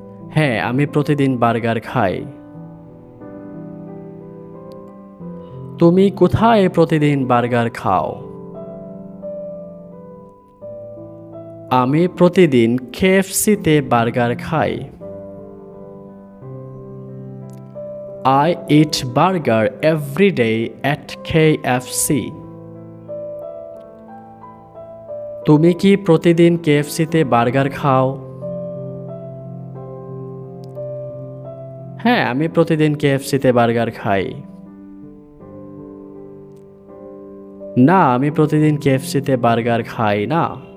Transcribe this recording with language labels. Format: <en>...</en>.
<bn>হ্যাঁ, আমি প্রতিদিন বার্গার খাই। তুমি কোথায় প্রতিদিন বার্গার খাও? আমি প্রতিদিন KFC-তে বার্গার খাই।</bn> <en>I eat burger every day at KFC.</en> <bn>তুমি কি প্রতিদিন KFC-তে বার্গার খাও? হ্যাঁ, আমি প্রতিদিন KFC-তে বার্গার খাই। না, আমি প্রতিদিন KFC-তে বার্গার খাই না।</bn>